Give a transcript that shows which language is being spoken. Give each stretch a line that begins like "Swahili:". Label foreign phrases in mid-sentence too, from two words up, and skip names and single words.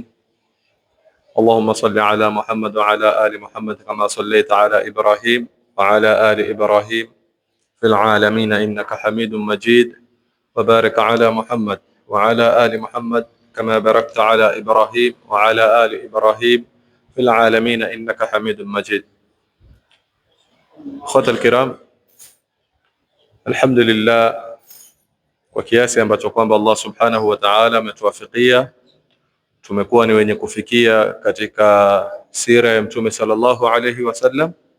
Arabic: اللهم صل على محمد وعلى آل محمد كما صليت على إبراهيم وعلى آل إبراهيم في العالمين إنك حميد مجيد، وبارك على محمد وعلى آل محمد كما باركت على إبراهيم وعلى آل إبراهيم في العالمين إنك حميد مجيد. إخوة الكرام,
Swahili: alhamdulillah, kwa kiasi ambacho kwamba Allah
Arabic: سبحانه وتعالى
Swahili: ametuwafikia, tumekuwa ni wenye kufikia katika sira ya Mtume
Arabic: صلى الله عليه وسلم,